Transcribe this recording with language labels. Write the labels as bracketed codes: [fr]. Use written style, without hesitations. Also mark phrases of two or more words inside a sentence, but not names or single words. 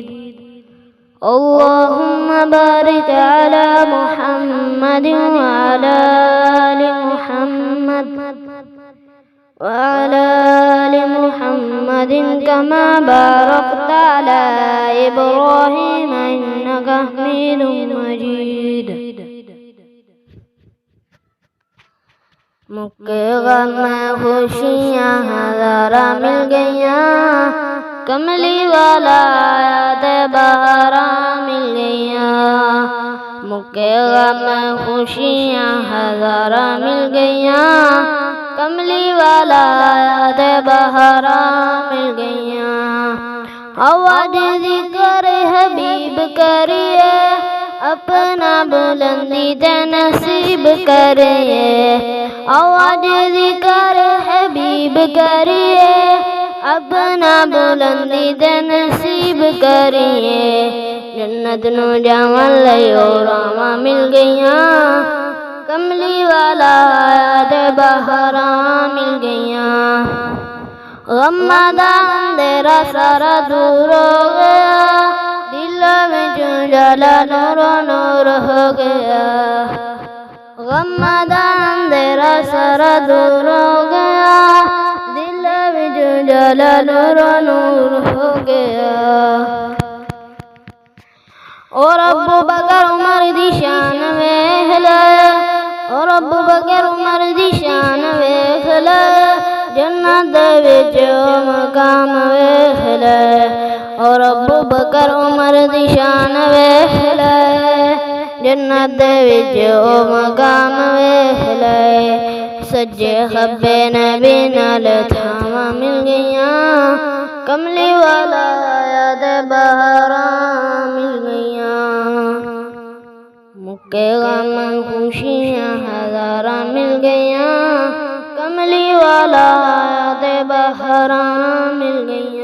[ar] اللهم بارك على محمد وعلى آل محمد وعلى آل محمد كما باركت على إبراهيم إنك حميد مجيد. [pa] مکے غم خوشیاں ہزارہ مل گئیاں، کملی والا آیات بہاراں مل گئیاں. مکے غم خوشیاں ہزارہ مل گئیاں، کملی والا آیات بہاراں مل گئیاں. آواز ذکر حبیب کریے، اپنا بلندی تے نصیب کریے. آواز ذکر حبیب کریے، اپنا بلندی تے نصیب کریے. جنت نو جاون لئی راواں مل گئیاں، کملی والا آیات بہاراں مل گئیاں. غماں دا اندھیرا سارا دور ہو گیا، دلوں وچ اجالا نور نور ہو گیا. غماں دا اندھیرا سارا دور ہو گیا، دلوں وچ اجالا نور نور ہو گیا. اور ابو بکر عمر دی شان ویکھ لے، اور ابو بکر عمر دی شان ویکھ لے. جنت دے وچ مقام ویکھ لے، اور ابو بکر عمر دی شان ویکھ لے. جنت دے وچ مقام ویکھ لے. سجے کھبے نبی نال تھاواں مل گئیاں، کملی والا آیات بہاراں مل گئیاں. مکے غم خوشیاں ہزاراں مل گئیاں، کملی والا آیات بہاراں مل گئیاں.